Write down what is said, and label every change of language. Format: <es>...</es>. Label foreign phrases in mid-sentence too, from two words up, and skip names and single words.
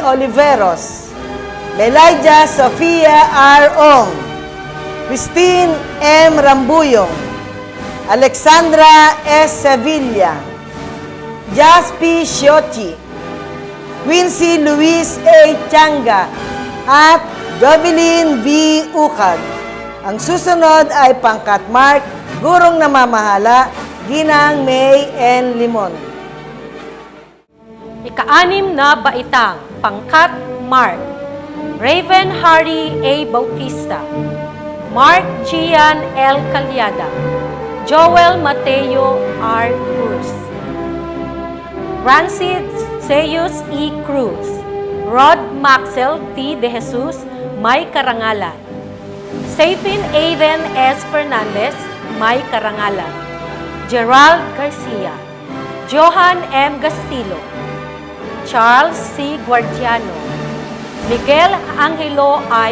<tl>Oliveros, Melaija Sofia R. Ong, Christine M. Rambuyong, Alexandra S. Sevilla, Jaspi Shiochi, Quincy Luis A. Changa, at Jovelyn V. Ukag. Ang susunod ay pangkat Mark, gurong namamahala, Ginang May N. Limon. Ika-6 na baitang, pangkat Mark, Raven Harry A. Bautista, Mark Gian L. Calyada, Joel Mateo R. Cruz, Rancid Zeus E. Cruz, Rod Maxel T. De Jesus, May Karangalan, Safin Aiden S. Fernandez, May Karangalan, Gerald Garcia, Johan M. Gastillo, Charles C. Guardiano, Miguel Angelo I.</tl>